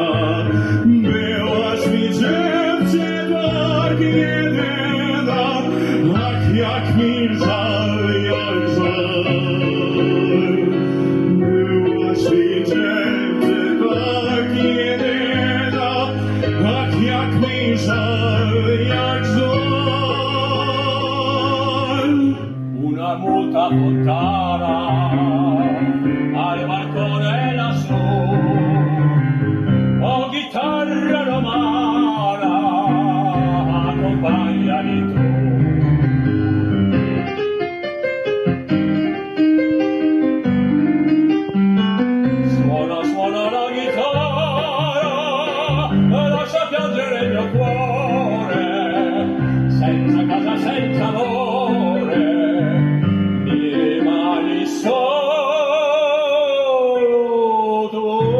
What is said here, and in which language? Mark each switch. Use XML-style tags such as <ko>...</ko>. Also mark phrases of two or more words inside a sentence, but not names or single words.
<pl>Byłaś mi dziewczę tak jedyna, ach, jak mi żal, jak żal. Byłaś mi dziewczę tak jedyna, ach, jak mi żal, jak żal.</pl> <it>Una muta fontana al balcone lassù, oh chitarra romana, accompagnami tu. Suona, suona la chitarra, lascia piangere il mio cuore, senza casa, senza amore, mi rimani solo tu.</it>